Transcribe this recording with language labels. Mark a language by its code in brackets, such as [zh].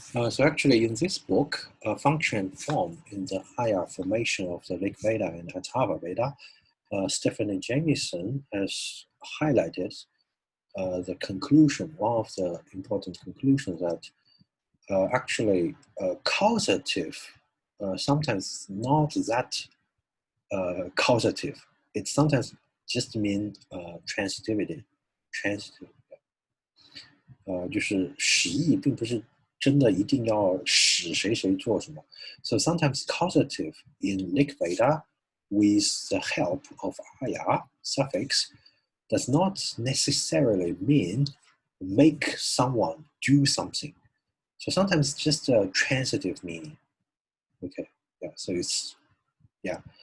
[en] So actually in this book, Function and Form in the higher formation of the Rig Veda and Atharva Veda, Stephanie Jamieson has highlighted the conclusion, one of the important conclusions that actually causative sometimes not that causative. It sometimes just means transitivity, transitive. [zh] 就是使役，并不是真的一定要使谁做什么。 [en] So sometimes causative in Rig Veda with the help of aya suffix does not necessarily mean make someone do something. So sometimes it's just a transitive meaning. Okay, yeah, so it's, yeah.